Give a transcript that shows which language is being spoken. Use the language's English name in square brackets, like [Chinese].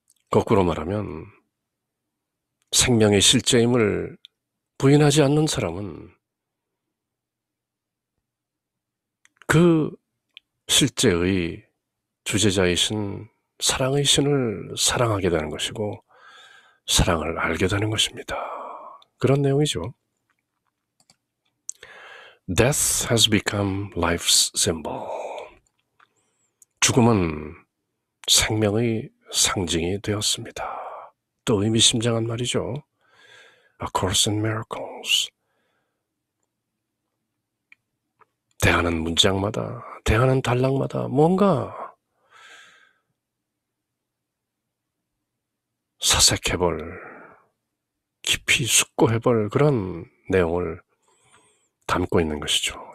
[Korean] 거꾸로 말하면 생명의 실제임을 부인하지 않는 사람은 그 실제의 주제자이신 사랑의 신을 사랑하게 되는 것이고 사랑을 알게 되는 것입니다. 그런 내용이죠. [English] Death has become life's symbol. [Korean] 죽음은 생명의 상징이 되었습니다. 또 의미심장한 말이죠. A Course in Miracles. 대하는 문장마다, 대하는 단락마다 뭔가 사색해볼, 깊이 숙고해볼 그런 내용을 담고 있는 것이죠.